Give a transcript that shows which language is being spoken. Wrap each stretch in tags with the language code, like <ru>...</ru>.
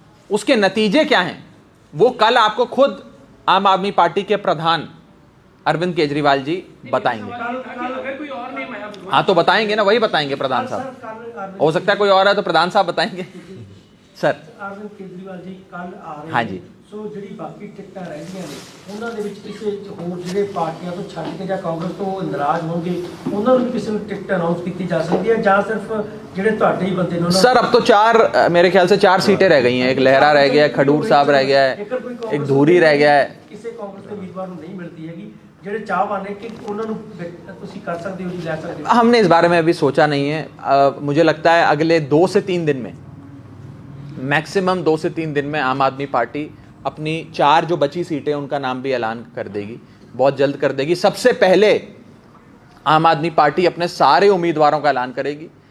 <hi>उसके नतीजे क्या हैं वो कल आपको खुद आम आदमी पार्टी के प्रधान अरविंद केजरीवाल जी बताएंगे। अगर कोई और नेम आया हाँ तो बताएंगे ना, वही बताएंगे प्रधान साहब। हो सकता है कोई और है तो प्रधान साहब बताएंगे। सर अरविंद केजरीवाल जी</hi> <pa>ਕੱਲ ਆ ਰਹੇ</pa> <hi>हाँ जी।</hi> <pa>ਸੋ ਜਿਹੜੀ ਬਾਕੀ ਟਿਕਟਾਂ ਰਹਿੰਦੀਆਂ ਨੇ ਉਹਨਾਂ ਦੇ ਵਿੱਚ ਕਿਸੇ ਹੋਰ ਜਿਹੜੇ ਪਾਰਟੀਆਂ ਤੋਂ ਛੱਡ ਕੇ ਜਾਂ ਕਾਂਗਰਸ ਤੋਂ ਨਾਰਾਜ਼ ਹੋਣਗੇ ਉਹਨਾਂ ਨੂੰ ਵੀ ਕਿਸੇ ਨੂੰ ਟਿਕਟ ਅਨਾਉਂਸ ਕੀਤੀ ਜਾ ਸਕਦੀ ਹੈ ਜਾਂ ਸਿਰਫ ਜਿਹੜੇ ਤੁਹਾਡੇ ਹੀ ਬੰਦੇ ਨੇ ਉਹਨਾਂ</pa> <hi>सर अब तो 4 मेरे ख्याल से 4 सीटें रह गई हैं। एक लहरा रह गया है, खडूर साहब रह गया है, एक धूरी रह गया है।</hi> <pa>ਕਿਸੇ ਕਾਂਗਰਸ ਦੇ ਉਮੀਦਵਾਰ ਨੂੰ ਨਹੀਂ ਮਿਲਦੀ ਹੈਗੀ, ਜਿਹੜੇ ਚਾਹਵਾਨ ਨੇ कि ਉਹਨਾਂ ਨੂੰ ਤੁਸੀਂ ਕਰ ਸਕਦੇ ਹੋ ਜੀ, ਲੈ ਸਕਦੇ ਹੋ।</pa> <hi>हमने इस बारे में अभी सोचा नहीं है। मुझे लगता है अगले 2 से 3 दिन में, मैक्सिमम 2 से 3 दिन में आम आदमी पार्टी अपनी 4 जो बची सीटें उनका नाम भी ऐलान कर देगी, बहुत जल्द कर देगी। सबसे पहले आम आदमी पार्टी अपने सारे उम्मीदवारों का ऐलान करेगी।</hi>